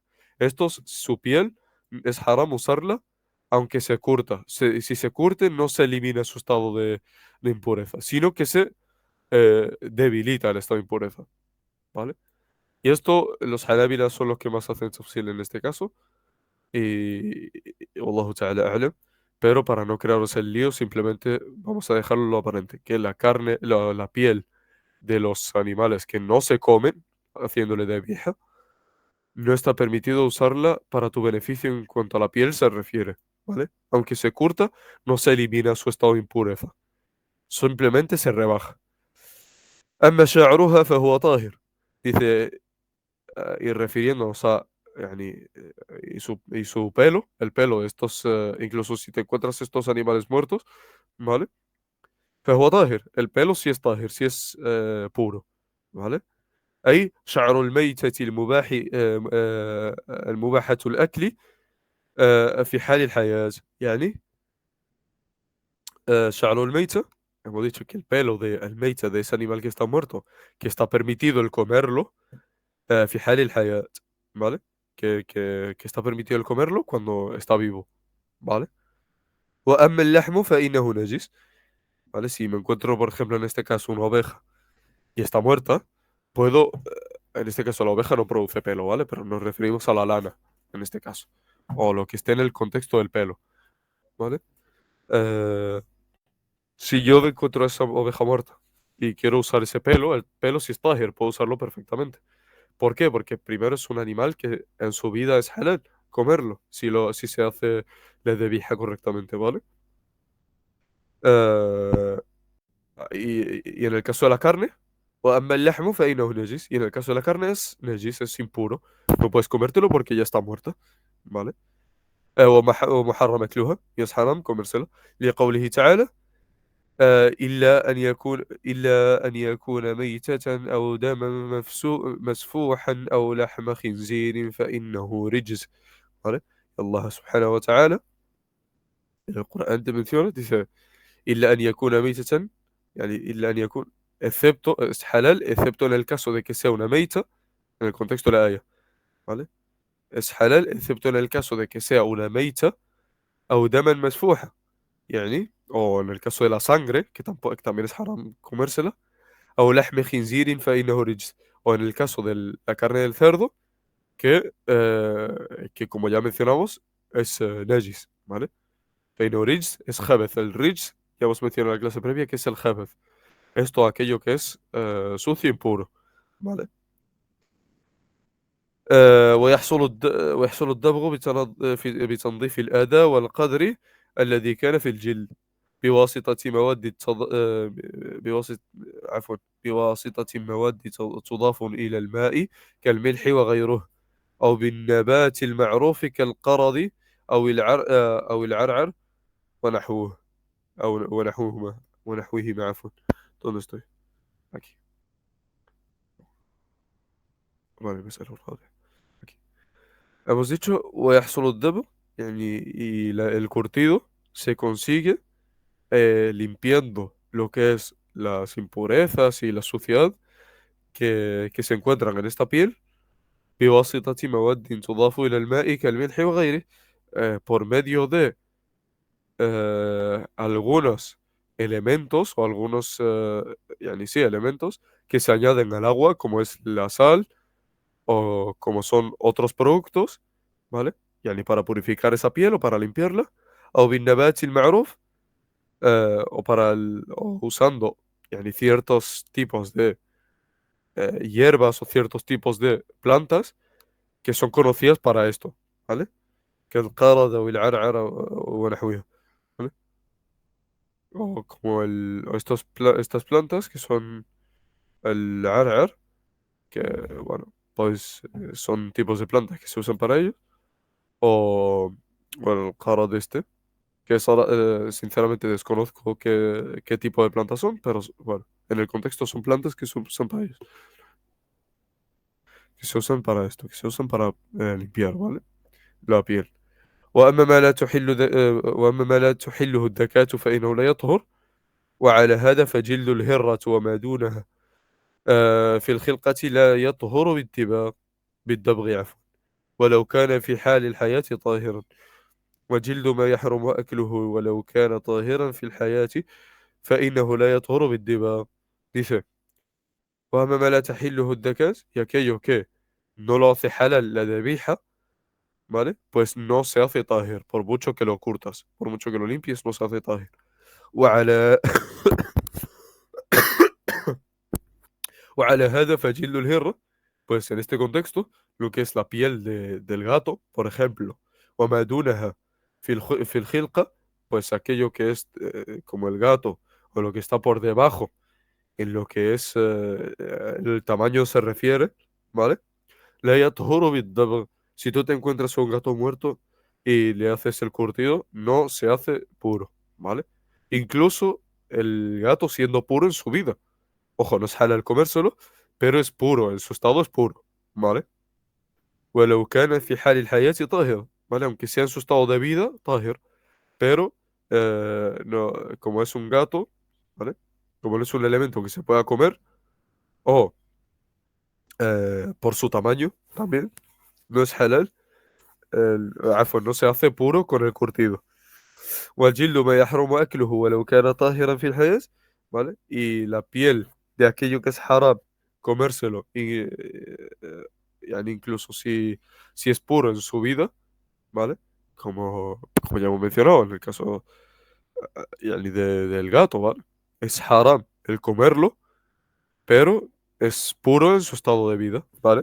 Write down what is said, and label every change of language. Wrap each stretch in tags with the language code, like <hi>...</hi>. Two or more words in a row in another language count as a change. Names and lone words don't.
<es>Estos, su piel, es haram usarla, aunque se curta. Si se curte, no se elimina su estado de impureza, sino que se debilita el estado de impureza, ¿vale? Y esto, los hanabilas son los que más hacen tafsil en este caso.</es> <ar>والله تعالى أعلم.</ar> <es>Pero para no crearos el lío, simplemente vamos a dejarlo lo aparente, que la carne, la piel de los animales que no se comen, haciéndole de vieja, no está permitido usarla para tu beneficio en cuanto a la piel se refiere, ¿vale? Aunque se curta, no se elimina su estado de impureza, simplemente se rebaja.</es> <ar>أما شعرها فهو طاهر.</ar> <es>Dice, y refiriéndonos a, yani, y su pelo, el pelo de estos, incluso si te encuentras estos animales muertos, ¿vale?</es> <ar>فهو طاهر,</ar> <es>el pelo sí es طاهر, sí es puro, ¿vale?</es> <ar>أي شعر الميتة المباحة الأكل في حال الحياة. يعني شعر الميتة,</ar> <es>hemos dicho que el pelo de el meita, de ese animal que está muerto, que está permitido el comerlo,</es> <ar>في حال الحياة,</ar> <es>¿vale? Que está permitido el comerlo cuando está vivo, ¿vale?</es> <ar>وأما اللحم فإنه نجس,</ar> <es>¿vale? Si me encuentro, por ejemplo, en este caso, una oveja y está muerta, puedo, en este caso la oveja no produce pelo, ¿vale? Pero nos referimos a la lana, en este caso, o lo que esté en el contexto del pelo, ¿vale? Eh, si yo encuentro esa oveja muerta y quiero usar ese pelo, el pelo si es tahir, puedo usarlo perfectamente. ¿Por qué? Porque primero es un animal que en su vida es halal comerlo, si se hace la debija correctamente, ¿vale? Eh, y en el caso de la carne,</es> <ar>وأما اللحم فإنه نجس,</ar> <es>y en el caso de la carne es najis, es impuro. No puedes comértelo porque ya está muerta, ¿vale?</es> <ar>ومحرم أكلها,</ar> <es>y es haram comérselo.</es> <ar>لقوله تعالى إلا أن يكون ميتة أو دما مسفوحا أو لحم خنزير فإنه رجس, ¿vale? الله سبحانه وتعالى</ar> <es>en el Corán te menciona, dice</es> <ar>إلا أن يكون ميتة, يعني إلا أن يكون,</ar> <es>excepto, es halal, excepto en el caso de que sea una meita, en el contexto de la aya, ¿vale? Es halal, excepto en el caso de que sea una meita</es> <ar>أو دما مسفوحة, يعني,</ar> <es>o en el caso de la sangre, que tampoco, que también es haram comérsela,</es> <ar>أو لحم خنزير فإنه رجس,</ar> <es>o en el caso de la carne del cerdo, que como ya mencionamos, es najis, ¿vale?</es> <ar>فإنه رجس</ar> <es>es خبث, el rij, ya hemos mencionado en la clase previa, que es el خبث. Es todo aquello que es sucio y impuro, ¿vale?</es> <ar>ويحصل الدبغ بتنظيف الأذى والقدر الذي كان في الجلد بواسطة مواد بواسطة عفوا بواسطة مواد تضاف إلى الماء كالملح وغيره أو بالنبات المعروف كالقرض أو العرعر ونحوه أو ونحوهما عفوا.</ar> <es>¿Dónde estoy? Aquí. Vale, me sale الرابع. Aquí. Hemos dicho</es> <ar>ويحصل الذبح,</ar> <es>y el curtido se consigue limpiando lo que es las impurezas y la suciedad que se encuentran en esta piel</es> <ar>بواسطة مواد تضاف إلى الماء كالملح وغيره,</ar> <es>por medio de algunas elementos o algunos, sí, elementos que se añaden al agua, como es la sal o como son otros productos, ¿vale? Para purificar esa piel o para limpiarla.</es> <ar>أو بالنبات المعروف</ar> <es>o usando ciertos tipos de hierbas o ciertos tipos de plantas que son conocidas para esto, ¿vale?</es> <ar>كالقردة والعرعرة ونحوها،</ar> <es>¿vale? O como estas plantas que son el ar'ar, que bueno, pues son tipos de plantas que se usan para ello, o bueno, el qarad que sinceramente desconozco qué tipo de plantas son, pero bueno, en el contexto son plantas que se usan para ello, que se usan para esto, que se usan para limpiar, ¿vale? La piel.</es> <ar>وأما ما لا تحله الدكاة فإنه لا يطهر. وعلى هذا فجلد الهرة وما دونها في الخلقة لا يطهر بالدبغ عفوا، ولو كان في حال الحياة طاهرا. وجلد ما يحرم أكله ولو كان طاهرا في الحياة فإنه لا يطهر بالدباغ.</ar> <es>Dice,</es> <ar>وأما ما لا تحله الدكاة</ar> <es>y aquello que no lo hace halal la debija, ¿vale? Pues no se hace tahir, por mucho que lo curtas, por mucho que lo limpies, no se hace tahir.</es> <ar>وعلى وعلى هذا فجل الهرة,</ar> <es>pues en este contexto, lo que es la piel del gato, por ejemplo,</es> <ar>وما دونها في الخلقة,</ar> <es>pues aquello que es como el gato, o lo que está por debajo, en lo que es el tamaño se refiere, ¿vale?</es> <ar>لا يطهر بالضبط.</ar> <es>Si tú te encuentras un gato muerto y le haces el curtido, no se hace puro, ¿vale? Incluso el gato siendo puro en su vida. Ojo, no es halal comérselo, pero es puro, en su estado es puro, ¿vale?</es> <ar>ولو كان في حال الحياة طاهر,</ar> <es>¿vale? Aunque sea en su estado de vida, طاهر, pero no, como es un gato, ¿vale? Como no es un elemento que se pueda comer, o por su tamaño también, no es halal, عفوا, no se hace puro con el curtido.</es> <ar>والجلد ما يحرم أكله ولو كان طاهرا في الحياة,</ar> <es>¿vale? Y la piel de aquello que es haram, comérselo, incluso si es puro en su vida, ¿vale? Como ya hemos mencionado en el caso del gato, ¿vale? Es haram el comerlo, pero es puro en su estado de vida, ¿vale?</es>